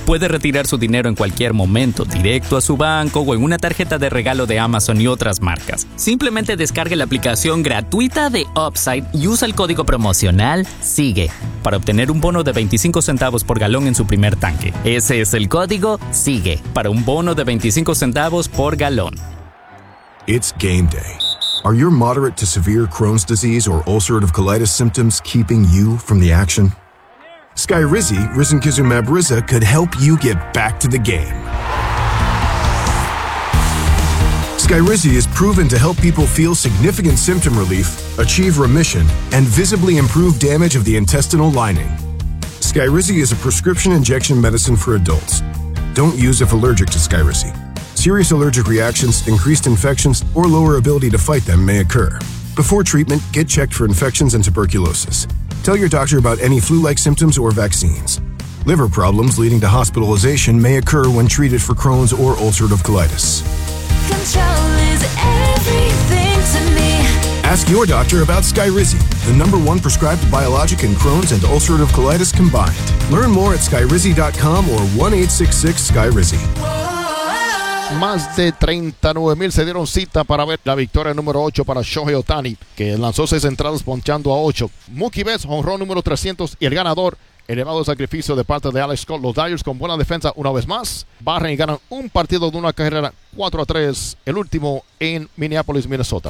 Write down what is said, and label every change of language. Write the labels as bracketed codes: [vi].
[es] Puede retirar su dinero en cualquier momento, directo a su banco o en una tarjeta de regalo de Amazon y otras marcas. Simplemente descargue la aplicación gratuita de Upside y usa el código promocional SIGUE para obtener un bono de 25 centavos por galón en su primer tanque. Ese es el código SIGUE para un bono de 25 centavos por galón. [en] It's game day. Are your moderate to severe Crohn's disease or ulcerative colitis symptoms keeping you from the action? Skyrizi, risankizumab Riza, could help you get back to the game. Skyrizi is proven to help people feel significant symptom relief, achieve remission, and visibly improve damage of the intestinal lining. Skyrizi is a prescription injection medicine for adults. Don't use if allergic to Skyrizi. Serious allergic reactions, increased infections, or lower ability to fight them may occur. Before treatment, get checked for infections and tuberculosis. Tell your doctor about any flu-like symptoms or vaccines. Liver problems leading to hospitalization may occur when treated for Crohn's or ulcerative colitis. Control is everything to me. Ask your doctor about Skyrizi, the number one prescribed biologic in Crohn's and ulcerative colitis combined. Learn more at Skyrizi.com or 1-866-SKYRIZI. [es] Más de 39 mil se dieron cita para ver la victoria número 8 para Shohei Ohtani, que lanzó 6 entradas ponchando a 8. Mookie Betts, jonrón número 300 y el ganador, elevado sacrificio de parte de Alex Cobb. Los Dodgers con buena defensa una vez más barren y ganan un partido de una carrera 4-3, el último en Minneapolis, Minnesota.